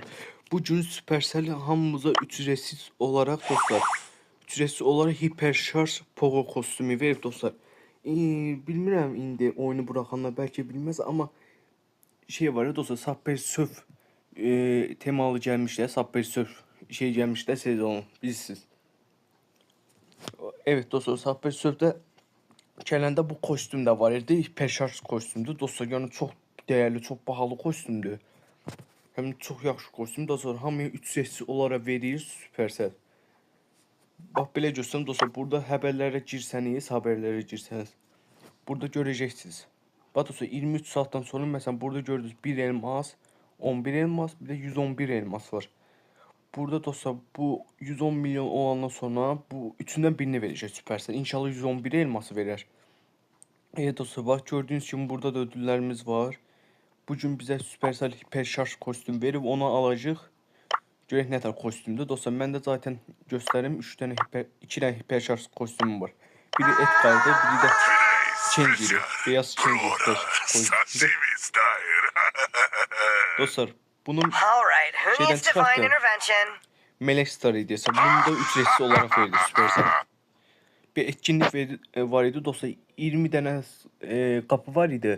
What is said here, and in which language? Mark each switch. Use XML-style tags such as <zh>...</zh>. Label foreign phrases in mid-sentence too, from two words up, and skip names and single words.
<tr>Bugün Supercell hamımıza ücretsiz olarak dostlar, ücretsiz olarak hiperşarj Poco kostümü verip dostlar. Bilmirəm indi oyunu bırakanlar belki bilmez ama şey var ya dostlar, Subway Surf temalı gelmişler, Subway Surf şey gelmişler sezonu bilirsiniz. Evet dostlar,</tr> <az>Subway Surf'te gələndə bu kostüm də var idi. Hiperşarj kostümdür. Dostlar, yəni çox dəyərli, çox bahalı kostümdür. Həm də çox yaxşı kostümdür. Dostlar, hamıya</az> <tr>ücretsiz olaraq</tr> <az>verir Supercell. Bax belə göstərim dostlar, burada haberlərə girsəniz, burada görəcəksiniz. Bax dostlar, 23 saatdan sonra məsələn burada gördünüz 1 elmas, 11 elmas, bir də 111 elmas var. Burada dostlar bu 110 milyon olandan sonra bu üçündən birini verəcək Supercell. İnşallah 111 elması verir.</az> <tr>Evet dostlar, bak gördüğünüz gibi burada da ödüllerimiz var. Bugün bize Supercell hiperşarj kostüm verip onu alacağıq.</tr> <az>Görək nə tər kostümdür. Dostlar, mən də zaten göstərim 2 dənə hiperşarj kostümüm var. Biri Edgar'dır, biri də Change'dir.</az> <tr>Beyaz Change kostümü.</tr> <az>Dostlar, bunun şeyden çıxartdım.</az> <tr>Melek Star hediyesi. Bunu da ücretsiz olarak verdi Supercell. Bir etkinlik var idi dostlar, 20 tane kapı var idi.</tr>